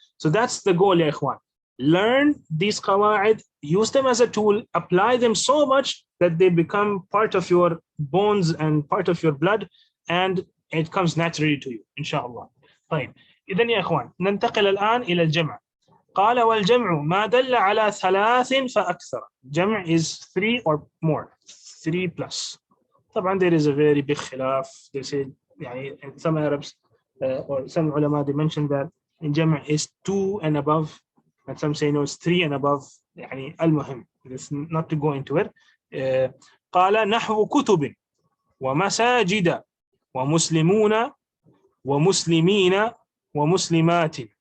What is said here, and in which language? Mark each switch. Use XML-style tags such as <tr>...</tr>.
<en>So that's the goal, ya ikhwan. Learn these qawa'id, use them as a tool, apply them so much that they become part of your bones and part of your blood, and it comes naturally to you, inshallah.</en> <ar>طيب. إذن يا إخوان ننتقل الآن إلى الجمع. قال والجمع ما دل على ثلاث فأكثر.</ar> <en>جمع is 3 or more, 3 plus. طبعا there is a very big خلاف. They say يعني some Arabs or some ulama they mentioned that in جمع is 2 and above, and some say no it's 3 and above.</en> <ar>يعني المهم</ar> <en>it's not to go into it.</en> <ar>قال نحو كتب ومساجد ومسلمون ومسلمين ومسلمات.</ar>